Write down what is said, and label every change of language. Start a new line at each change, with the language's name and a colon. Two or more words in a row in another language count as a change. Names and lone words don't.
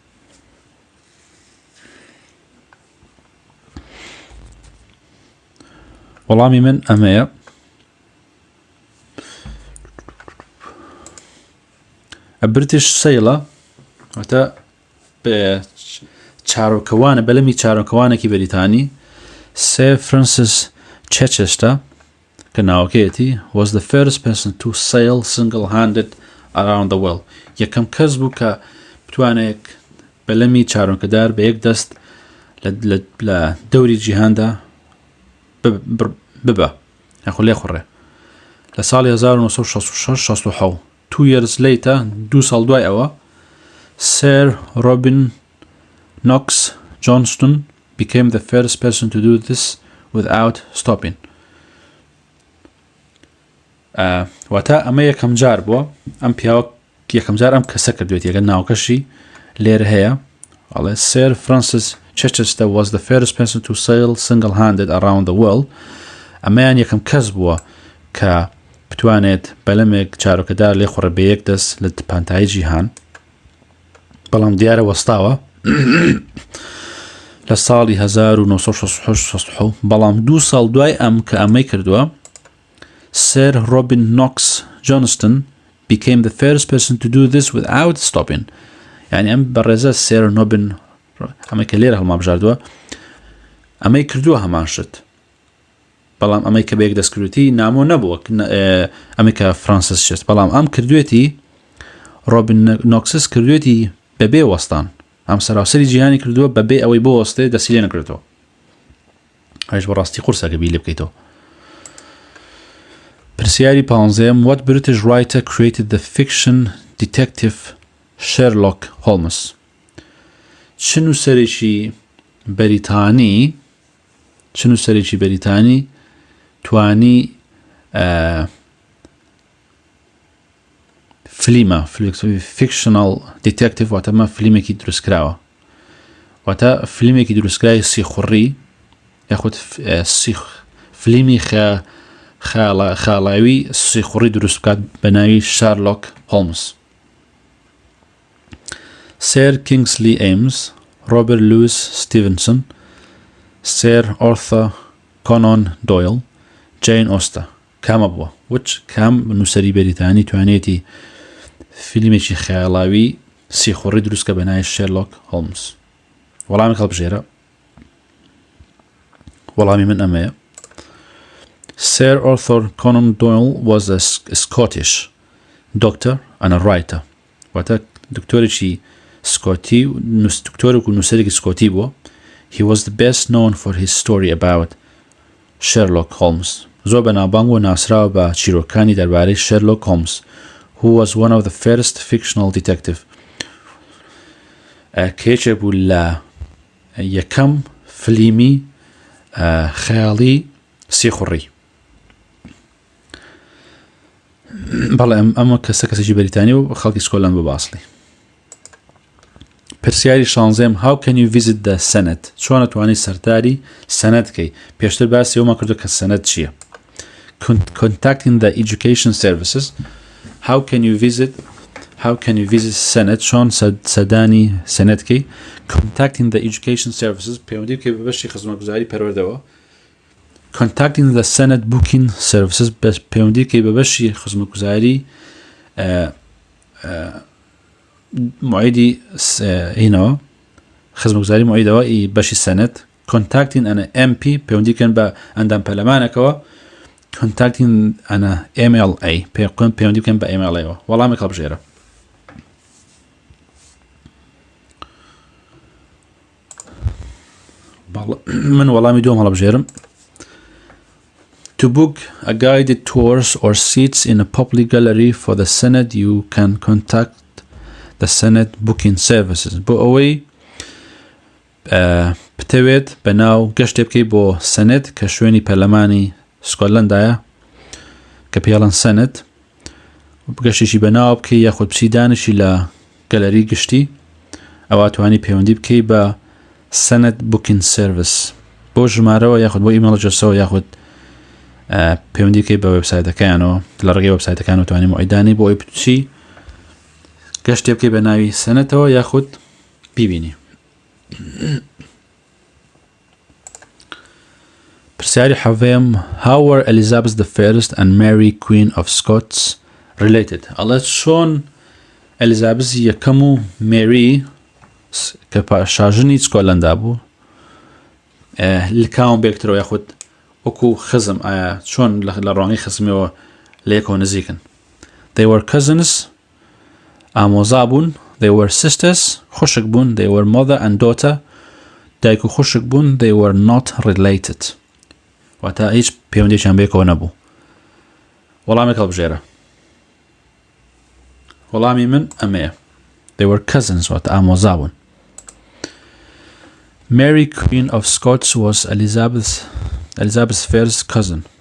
Central Kurdish: وەڵامی من ئەمەیە
English: British sail
Central Kurdish: واتە چارۆکەوانە بەلەمی چارۆکەوانێکی بەریتانی سێر فرانسیس چەچستە کە ناوەکەیەتی
English: was the first person to sail single-handed around the world
Central Kurdish: یەکەم کەس بوو کە بتوانێت بەلەمی چارۆکەدار بە یەک دەست لە دەوری جیهاندا ببە یاخۆ لێ خوڕێ لە ساڵی 1966
English: 2 years later
Central Kurdish: 2 ساڵ دوای ئەوە سێر ڕۆبین نۆکس جۆنستون
English: became the first person to do this without stopping
Central Kurdish: واتە ئەمە یەکەم جار بووە ئەم پیاوە یەکەم جار ئەم کەسە کردوێت یەگەن ناوکەشی لێرە هەیە ئەڵێ سێر فرانسیس چەچستە
English: was the first person to sail single-handed around the world
Central Kurdish: ئەمەیان یەکەم کەس بووە کە بتوانێت بەلەمێک چارۆکەدار لێ خوڕە بە یەک دەست لە پانتایی جیهان بەڵام دیارە وەستاوە لە ساڵی 1966 بەڵام 2 ساڵ دوای ئەم کە ئەمەی کردووە سێر ڕۆبین نۆکس جۆنستن
English: became the first person to do this without stopping
Central Kurdish: یعنی ئەم بەڕێزە سێر نۆبین ئەمەی کە لێرە هەڵمابژاردووە ئەمەی کردووە هەمان شت بەڵام ئەمەی کە بە یەک دەستکردوێتی نامۆ نەبووە ئەمەی کە فرانسیس شت بەڵام ئەم کردوێتی ڕۆبین نۆکسس کردوێتی بەبێ وەستان ئەم سەراوسەری جیهانی کردووە بەبێ ئەوەی بۆ وەستێ دەستی لێ نەکردەوە هەیش بەڕاستی قورسەکە بی لێ بکەیتەوە
English: پرسیاری 15 What British writer created the fiction detective Sherlock Holmes
Central Kurdish: چ نووسەرێکی بەریتانی توانی فلیمە
English: fictional detective
Central Kurdish: واتەمە فلیمێکی دروستکراوە واتە فلیمێکی دروستکرای سیخوڕی یاخود فلیمی خاڵاوی سیخوڕی دروست بکات بە ناوی شارلۆک هۆلمز سێر کینگسلی ئەیمز ڕۆبەرت لویس ستیڤنسن سێر ئۆرثر کۆنان دۆیل جین ئۆستە کامە بووە کام نووسەری بەریتانی توانێتی فیلمێکی خەیاڵاوی سیخوڕی دروستکە بە ناوی شێرلۆک هۆلمز وەڵامی هەڵبژێرە وەڵامی من ئەمەیە
English: Sir Arthur Conan Doyle was a Scottish doctor and a writer.
Central Kurdish: واتە دکتۆرێکی سکۆتی دکتۆرێک و نووسەرێکی سکۆتی بووە.
English: He was the best known for his story about Sherlock Holmes.
Central Kurdish: زۆر بەناوبانگ و ناسراوە بە چیرۆکانی دەربارەی
English: Sherlock Holmes, who was one of the first fictional detective.
Central Kurdish: کێچێک بوو لە یەکەم فلیمی خەیاڵی سیخوڕی. بەڵێ ئەمە کەسێکی بەریتانی و خەڵکی سکۆتلەند بە باسڵی.
English: پرسیاری 16 How can you visit the Senate?
Central Kurdish: چۆن ئەتوانی سەرداری سەنەت بکەی؟ پێشتر باسی ئەومان کردو کە سەنەت چییە؟
English: Contacting the education services. How can you visit Senate?
Central Kurdish: چۆن سەردانی سەنەت بکەی؟
English: Contacting the education services
Central Kurdish: پەیوەندی بکەی بە بەشی خزمەتگوزاری پەروەردەوە.
English: Contacting the Senate booking services
Central Kurdish: پەیوەندی بکەی بە بەشی خزمەتگوزاری معیدی هینەوە خزمەتگوزاری معیدەوە بەشی سەنەت.
English: Contacting an MP
Central Kurdish: پەیوەندی بکەن بە ئەندام پەرلەمانێکەوە.
English: Contacting an MLA
Central Kurdish: پەیوەندی بکەن بە MLA-ەوە. وەڵامێک هەڵبژێرە. من وەڵامی دووەم هەڵبژێرم.
English: To book a guided tours or seats in a public gallery for the Senate, you can contact the Senate booking services.
Central Kurdish: بۆ ئەوەی بتەوێت بەناو گەشتێ بکەی بۆ سەنەت کە شوێنی پەرلەمانی سکۆتلەندایە کە پێڵەن سەنەت گەشتێکی بەناو بکەی یاخود پشیدانشی لە گەلەری گشتی ئەوە توانی پەیوەندی بکەی بە
English: Senate booking service
Central Kurdish: بۆ ژمارەوە یاخود بۆ ئیمەیل ئەدرێسەوە یاخود پەیوەندی بکەی بە وێبسایتەکەیانەوە لە ڕێگەی وێبسایتەکانەوە توانی مۆعیدانی بۆ ئەوەی بچی گەشتێ بکەی بە ناوی سەنەتەوە یاخود بیبینی. پرسیاری حەڤەیەم
English: How were Elizabeth I and Mary Queen of Scots related؟
Central Kurdish: ئەڵێ چۆن ئەلیزابەسی یەکەم و مێری کە شاژنی سکۆتلەندا بوو لکاون بێکترەوە یاخود وەکو خزم ئایا چۆن لە ڕوانگەی خزمەوە لە یەکەوە نزیکن.
English: They were cousins
Central Kurdish: ئامۆزا بوون.
English: They were sisters
Central Kurdish: خوشک بوون.
English: They were mother and daughter
Central Kurdish: دایک و خوشک بوون.
English: They were not related
Central Kurdish: واتە هیچ پەیوەندیشیان بەیەکەوە نەبوو. وەڵامێک هەڵبژێرە. وەڵامی من ئەمەیە.
English: They were cousins
Central Kurdish: واتە ئامۆزا بوون.
English: Mary Queen of Scots was Elizabeth's first cousin.